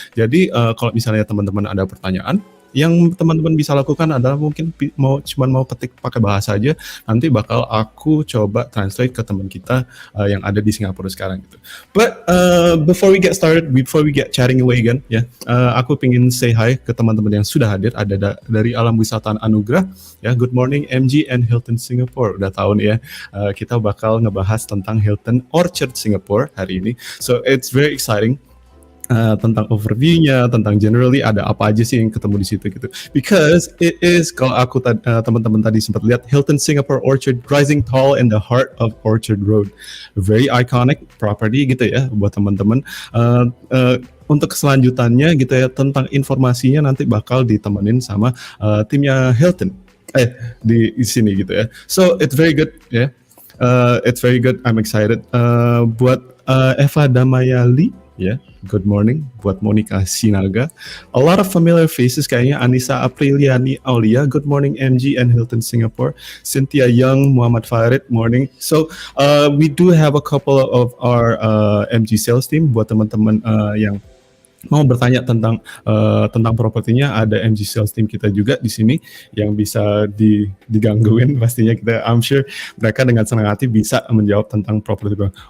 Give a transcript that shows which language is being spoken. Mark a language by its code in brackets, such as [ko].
[id] Jadi kalau misalnya teman-teman ada pertanyaan, yang teman-teman bisa lakukan adalah mungkin mau petik pakai bahasa aja. Nanti bakal aku coba translate ke teman kita yang ada di Singapura sekarang gitu. [en] But before we get started, before we get chatting away again, [id] ya, aku pingin [en] say hi [id] ke teman-teman yang sudah hadir. Ada dari Alam Wisata Anugerah. [en] Ya, good morning MG and Hilton Singapore. [id] Udah tahu nih ya, kita bakal ngebahas tentang Hilton Orchard Singapore hari ini. [en] So it's very exciting. [id] Tentang overview-nya, tentang generally ada apa aja sih yang ketemu di situ gitu. [en] Because it is, [id] kalau aku teman-teman tadi sempat lihat, [en] Hilton Singapore Orchard rising tall in the heart of Orchard Road. Very iconic property [id] gitu ya buat teman-teman. Untuk selanjutannya gitu ya, tentang informasinya nanti bakal ditemenin sama timnya Hilton di sini gitu ya. [en] So it's very good ya. It's very good. I'm excited. Buat Eva Damayali, ya, good morning. Buat Monica Sinaga, a lot of familiar faces [id] kayaknya. [en] Anissa Apriliani Aulia, good morning MG and Hilton Singapore. Cynthia Young, Muhammad Farid, morning. So we do have a couple of our MG sales team. [id] Buat teman-teman yang mau bertanya tentang propertinya, ada MG sales team kita juga di sini yang bisa digangguin pastinya. [en] I'm sure [id] mereka dengan senang hati bisa menjawab tentang properti.